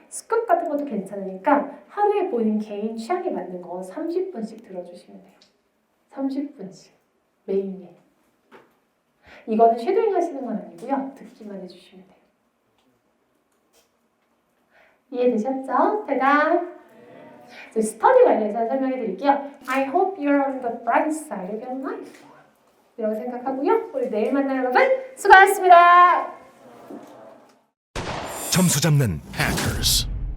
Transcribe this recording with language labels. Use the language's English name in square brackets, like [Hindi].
[Korean] 스쿱 같은 것도 괜찮으니까 하루에 본인 개인 취향에 맞는 거 30분씩 들어주시면 돼요. 30분씩 매일매일. 이거는 쉐도잉 하시는 건 아니고요. 듣기만 해주시면 돼요. 이해되셨죠? 대단! 스터디 관련해서 설명해 드릴게요. [English] I hope you're on the bright side of your life. [Korean] 이라고 생각하고요. 우리 내일 만나요, 여러분. 수고하셨습니다. 점수 잡는 Hackers.